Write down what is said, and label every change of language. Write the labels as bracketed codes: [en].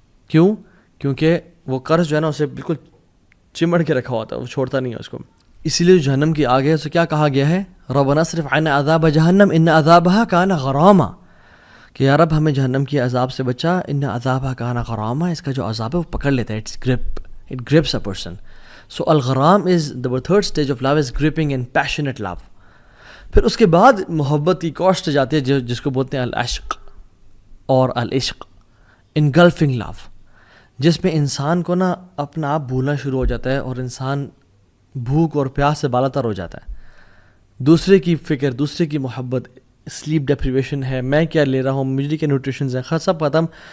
[ur] کیوں؟ کیونکہ وہ قرض جو ہے نا اسے بالکل چمڑ کے رکھا ہوتا ہے, وہ چھوڑتا نہیں ہے اس کو. اسی لیے جہنم کی آگ ہے اسے کیا کہا گیا ہے؟ [ar] ربنا اصرف عنا عذاب جہنم ان عذابها کان غراما, [ur] کہ یا رب ہمیں جہنم کی عذاب سے بچا, [ar] ان عذابها کان غراما. [ur] اس کا جو عذاب ہے وہ پکڑ لیتا ہے, [en] it grips a person. So الغرام is the third stage of love is gripping and passionate love. [ur] پھر اس کے بعد محبت کی کوسٹ جاتی ہے جس کو بولتے ہیں العشق اور العشق, [en] engulfing love, [ur] جس میں انسان کو نا اپنا آپ بھولنا شروع ہو جاتا ہے اور انسان بھوک اور پیاس سے بالاتر ہو جاتا ہے. دوسرے کی فکر, دوسرے کی محبت, سلیپ ڈیپریویشن ہے, میں کیا لے رہا ہوں, مجھے کیا نیوٹریشنز ہیں, سب ختم.